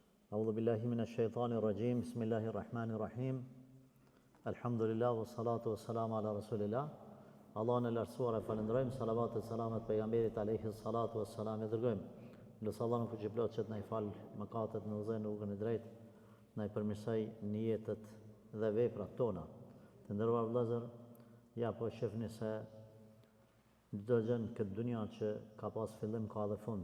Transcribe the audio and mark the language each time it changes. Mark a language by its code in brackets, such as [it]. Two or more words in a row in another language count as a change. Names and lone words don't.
[ar] أعوذ بالله من الشيطان الرجيم بسم الله الرحمن الرحيم. الحمد لله والصلاة والسلام على رسول الله. [sq] Allahun e lartësuar e falenderojmë, salavat e selamet pejgamberit [ar] عليه الصلاة والسلام [sq] e dërgojmë. Lutja Allahun fuqiplot që të na i fal mëkatet në udhën e rrugën e drejtë, na i përmirësoj niyetet dhe veprat tona. Të nderuar vëllezër, ja po shihni se çdo gjë në këtë dunja që ka pas fillim ka dhe fund.